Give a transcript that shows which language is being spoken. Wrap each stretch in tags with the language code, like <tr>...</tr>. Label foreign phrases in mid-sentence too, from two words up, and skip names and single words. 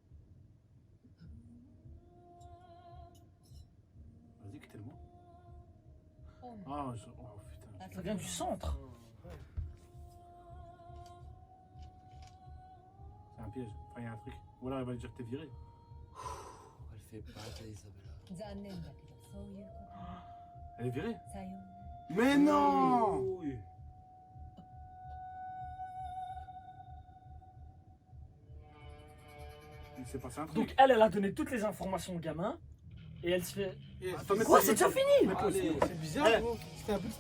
<fr>Vas-y, quittez-le-moi. Oh, oh putain. Ça vient du centre. C'est un piège. Enfin, il y a un truc. Ou alors elle va lui dire que t'es viré. Elle fait pas ça, Isabella.</fr> <ja>残念だけどそういうこ</ja> <fr>Elle est virée?</fr> <ja>とさようなら</ja> <fr>Mais non! Oui. Il s'est passé un truc. Donc elle a donné toutes les informations au gamin. Et elle se fait. Attends, mais Quoi, c'est déjà fini? Mais pause, Allez. pause. C'est bizarre, Eh. gros. C'était un petit</fr>